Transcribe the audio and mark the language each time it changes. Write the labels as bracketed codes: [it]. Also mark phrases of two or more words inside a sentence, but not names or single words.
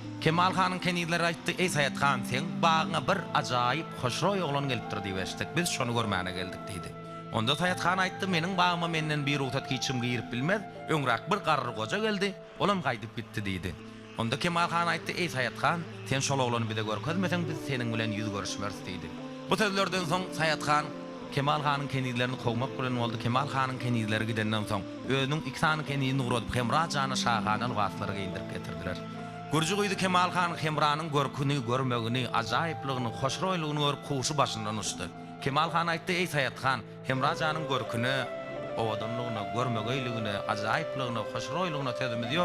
[tk] Kemal Han'ın kendileri aýtdy, "Ey Sayat Han, sen bagyna bir ajaýyp hoşroý oglan gelipdir" diýip biz şonu görmäne geldik diýdi. Onda Sayat Han aýtdy, "Meniň bagyma menden bir ruhsat kiçim girip bilmez, öňrak bir garry goja geldi, olam gaýdyp bitdi" diýdi. Onda Kemal Han aýtdy, "Ey Sayat Han, sen şol oglany bide görkezmesen biz seniň bilen ýüz görüşmeriz" diýdi. Bu sözlerden soň Sayat Han Kemal Han'ın kendilerini kovmak bilen oldu. Kemal Han'ın kendileri gidenden soň özüniň iki tane kendini uğradyp Hemra jany şahanyň waslara gyndyryp getirdiler. Gurji goýdy Kemal Han Hemranyň görküni, görmegini, ajaýyplygyny, hoşroýlygyny görüp kuşy başyndan uçdy. Kemal Han aýtdy, "Ey Sayat Han, Hemra janyň görküni, owadanlygyny, görmegeyligini, ajaýyplygyny, hoşroýlygyny tezimiz ýok.